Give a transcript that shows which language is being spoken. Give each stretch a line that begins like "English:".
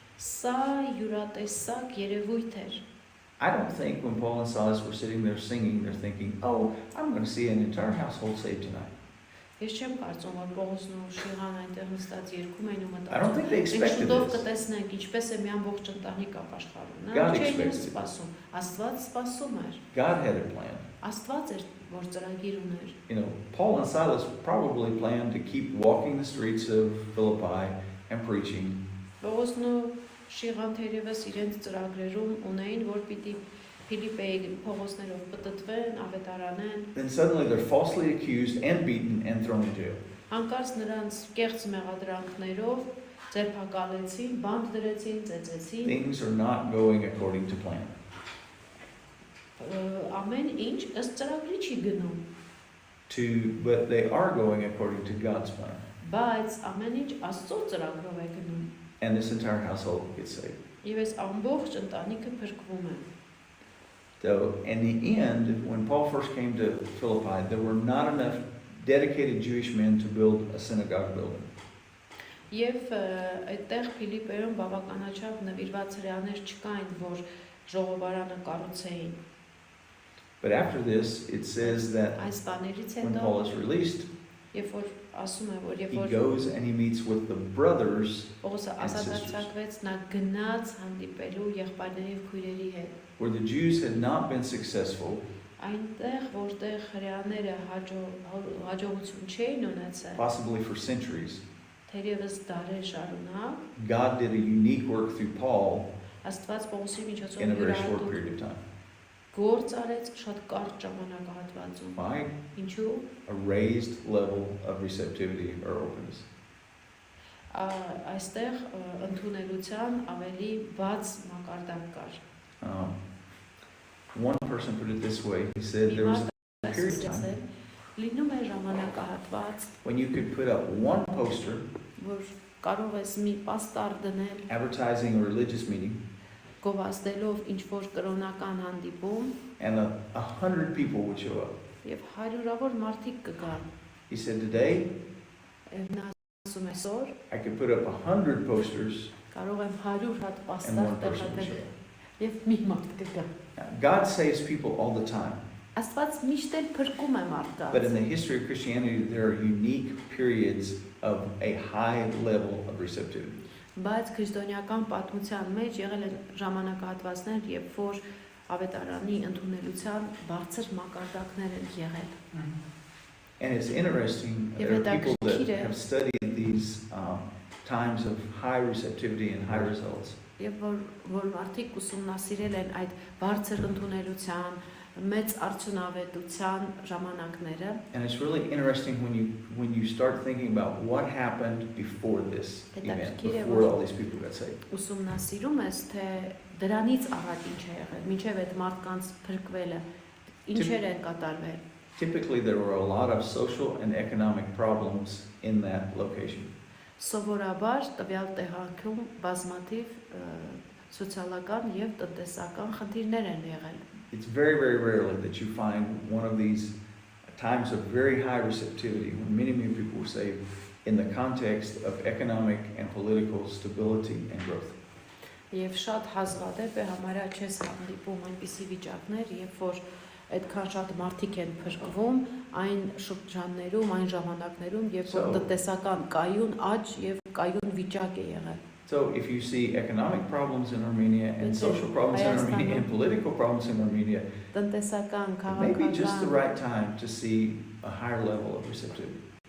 Armenian: Սա յուրատեսակ երևույթ էր։
English: I don't think when Paul and Silas were sitting there singing, they're thinking, oh, I'm going to see an entire household saved tonight.
Armenian: Ես չեմ կարծում, որ Պողոսն ու Շիղան այնտեղ նստած երգում էին ու
English: I don't think they expected
Armenian: շուտով
English: this.
Armenian: կտեսնենք ինչպես է մի ամբողջ ընտանիք ապաշխարում։
English: God
Armenian: Նրանք չէին
English: expected it.
Armenian: սպասում, Աստված սպասում էր։
English: God had a plan.
Armenian: Աստված էր, որ ծրագիր ուներ։
English: You know, Paul and Silas probably planned to keep walking the streets of Philippi and preaching.
Armenian: Պողոսն ու Շիղան թերևս իրենց ծրագրերում ունեին, որ պիտի Փիլիպպեի փողոցներով պտտվեն, ավետարանեն։
English: Then suddenly they're falsely accused and beaten and thrown in jail.
Armenian: Հանկարծ նրանց կեղծ մեղադրանքներով ձերբակալեցին, բանտ դրեցին, ծեծեցին։
English: Things are not going according to plan.
Armenian: Ամեն ինչ ըստ ծրագրի չի գնում,
English: But they are going according to God's plan.
Armenian: բայց ամեն ինչ Աստծո ծրագրով է գնում։
English: And this entire household gets saved.
Armenian: Եվ այս ամբողջ ընտանիքը փրկվում է։
English: So in the end, when Paul first came to Philippi, there were not enough dedicated Jewish men to build a synagogue building.
Armenian: Եվ այդտեղ Փիլիպպեում բավականաչափ նվիրված հրեաներ չկային, որ ժողովարանը կառուցեին։
English: But after this, it says that
Armenian: Այս բաներից
English: when
Armenian: հետո,
English: Paul is released,
Armenian: երբ որ ասում է, որ
English: he goes and he meets with the brothers
Armenian: Պողոսը ազատացրակվեց, նա գնաց հանդիպելու եղբայրների եւ քույրերի հետ։
English: where the Jews had not been successful.
Armenian: Այնտեղ, որտեղ հրեաները հաջողություն չէին ունեցել,
English: Possibly for centuries.
Armenian: թերևս դարեր շարունակ,
English: God did a unique work through Paul
Armenian: Աստված Պողոսի
English: in a
Armenian: միջոցով
English: very short
Armenian: յուրահատուկ
English: period of time.
Armenian: գործ արեց շատ կարճ ժամանակահատվածում։
English: Why?
Armenian: Ինչու՞։
English: A raised level of receptivity or openness.
Armenian: Այստեղ ընդունելության ավելի բաց մակարդակ կար։
English: One person put it this way. He said there was a period of time
Armenian: Լինում է ժամանակահատված,
English: when you could put up one poster
Armenian: որ կարող ես մի պաստառ դնել,
English: advertising a religious meeting,
Armenian: գովազդելով ինչ-որ կրոնական հանդիպում,
English: and 100 people would show up.
Armenian: եւ հարյուրավոր մարդիկ կգան։
English: He said today
Armenian: Նա ասում է այսօր
English: I could put up 100 posters
Armenian: կարող եմ 100 հատ
English: and
Armenian: պաստառ
English: one person would
Armenian: տեղադրել
English: show up.
Armenian: Եվ մի մարդ կգա։
English: God saves people all the time.
Armenian: Աստված միշտ էլ փրկում է
English: But in
Armenian: մարդկանց։
English: the history of Christianity, there are unique periods of a high level of receptivity.
Armenian: Բայց քրիստոնեական պատմության մեջ եղել են ժամանակահատվածներ, երբ որ ավետարանի ընդունելության բարձր մակարդակներ են եղել։
English: And it's interesting, there are people that have studied these times of high receptivity and high results.
Armenian: Եվ որ մարդիկ ուսումնասիրել են այդ բարձր ընդունելության, մեծ արդյունավետության ժամանակները։
English: And it's really interesting when you start thinking about what happened before this event, before all these people got saved.
Armenian: Ուսումնասիրում ես, թե դրանից առաջ ինչ է եղել, մինչև այդ մարդկանց փրկվելը, ինչեր են կատարվել։
English: Typically, there were a lot of social and economic problems in that location.
Armenian: Սովորաբար տվյալ տեղանքում բազմաթիվ սոցիալական եւ տնտեսական խնդիրներ են եղել։
English: It's very, very rarely that you find one of these times of very high receptivity when many, many people were saved in the context of economic and political stability and growth.
Armenian: Եվ շատ հազվադեպ է համարյա չես հանդիպում այնպիսի վիճակներ, երբ որ այդքան շատ մարդիկ են փրկվում այն շրջաններում, այն ժամանակներում, երբ որ տնտեսական կայուն աճ եւ կայուն վիճակ է եղել։
English: So if you see economic problems in Armenia and social problems in Armenia and political problems in Armenia,
Armenian: տնտեսական,
English: it may be just the
Armenian: քաղաքական
English: right time to see a higher level of receptivity.